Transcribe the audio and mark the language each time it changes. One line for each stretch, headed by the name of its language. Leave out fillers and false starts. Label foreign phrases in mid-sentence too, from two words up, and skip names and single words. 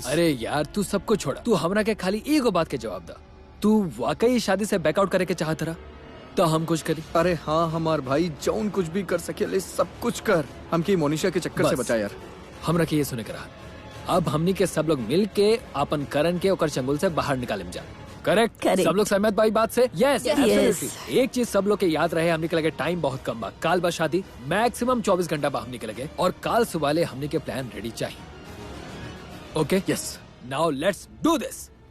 Bhojpuri: अरे यार तू सबको छोड़ा, तू हमरा के खाली एगो बात के जवाब दा। तू वाकई शादी से बैकआउट करे के चाहत रहा तो हम कुछ करी। अरे हाँ हमार भाई, जौन कुछ भी कर सके ले सब कुछ कर, हमके मोनिशा के चक्कर से बस। बचा यार। हमरा के ये सुने के रहा, अब हमनी के सब लोग मिल के अपन करण के ओकर चंगुल से बाहर निकालेम जा।
English: करेक्ट? Correct.
Bhojpuri: सब लोग सहमत भाई बात से? यस
English: Yes. एब्सोल्युटली।
Bhojpuri: एक चीज सब लोग के याद रहे, हमनी के लगे टाइम बहुत कम बा। काल बा शादी, मैक्सिमम 24 घंटा बा हमनी के लगे, और काल सुबह ले हमनी के
English: plan ready
Bhojpuri: चाहिए।
English: ओके? यस। now let's do this.